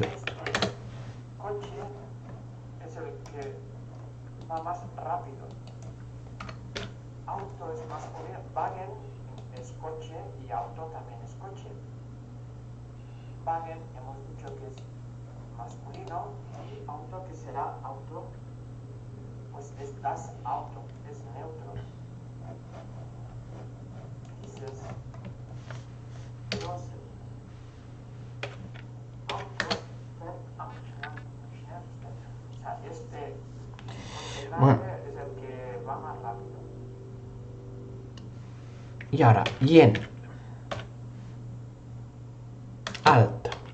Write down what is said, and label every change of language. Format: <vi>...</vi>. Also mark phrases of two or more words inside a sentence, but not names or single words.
<es>Coche es el que va más rápido. Auto es masculino. Wagen es coche y auto también es coche. Wagen hemos dicho que es masculino y auto que será auto, pues es</es> <de>das Auto,</de> <es>es neutro.</es> <de>Dieses große Auto fährt am schnellsten.</de> <es>O sea, este coche grande es el que va más rápido. Y ahora, yen. Alt.</es>